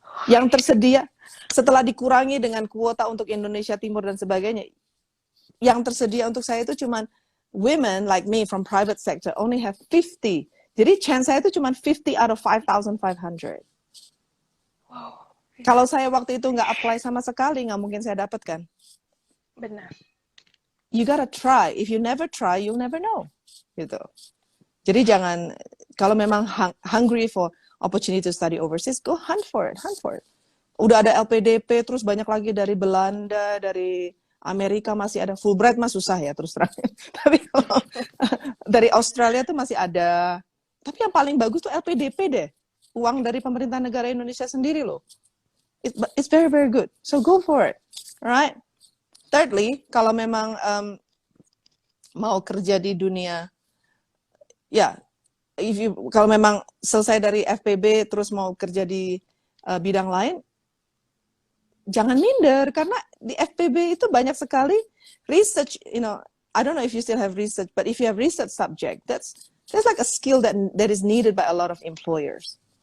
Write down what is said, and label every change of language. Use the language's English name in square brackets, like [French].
[Indonesian] Yang tersedia setelah dikurangi dengan kuota untuk Indonesia Timur dan sebagainya, yang tersedia untuk saya itu cuma [English] women like me from private sector only have 50. [Indonesian] Jadi chance saya itu cuma 50 [English] out of 5,500. Wow. [Indonesian] Kalau saya waktu itu nggak apply sama sekali, nggak mungkin saya dapatkan. Benar. [English] You gotta try. If you never try, you'll never know. [Indonesian] Gitu. Jadi jangan, kalau memang [English] hungry for opportunity to study overseas, go hunt for it, hunt for it. [Indonesian] Udah ada LPDP, terus banyak lagi dari Belanda, dari Amerika masih ada. Fulbright mah susah ya terus terang. Tapi kalau dari Australia tuh masih ada. Tapi yang paling bagus tuh LPDP deh. Uang dari pemerintah negara Indonesia sendiri loh. [English] It's very, very good. So go for it. Alright? [Indonesian] Thirdly, kalau memang mau kerja di dunia, ya, kalau memang selesai dari FPB terus mau kerja di bidang lain, jangan minder, karena di FPB itu banyak sekali research, [English] I don't know if you still have research, but if you have research subject, that's like a skill that is needed by a lot of employers.